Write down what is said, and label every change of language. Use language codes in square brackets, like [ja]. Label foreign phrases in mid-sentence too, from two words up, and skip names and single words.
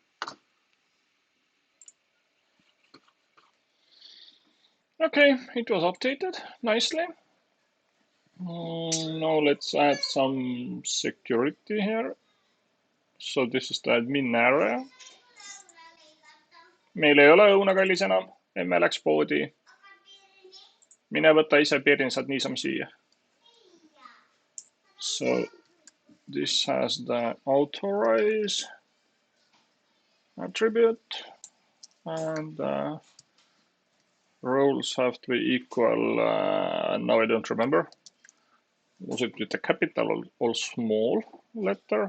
[en] Okay, it was updated nicely. Now let's add some security here. So this is the admin area. [et] Meil ei ole õunakallis enam, emme läks poodi. Mine võta ise pirn, saad niisama süüa. [en] So this has the authorize attribute and roles have to be equal. Now I don't remember. Was it with a capital or small letter?